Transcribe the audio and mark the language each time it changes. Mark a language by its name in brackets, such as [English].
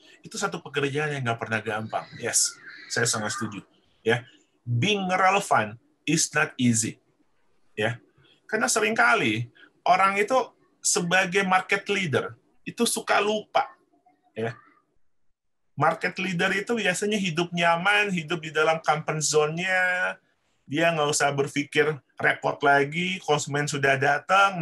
[Indonesian] Itu satu pekerjaan yang nggak pernah gampang. Yes, saya sangat setuju. [English] Ya, being relevant is not easy. [Indonesian] Ya, karena seringkali orang itu sebagai market leader itu suka lupa. Ya. Market leader itu biasanya hidup nyaman, hidup di dalam comfort zone-nya, dia nggak usah berpikir repot lagi, konsumen sudah datang.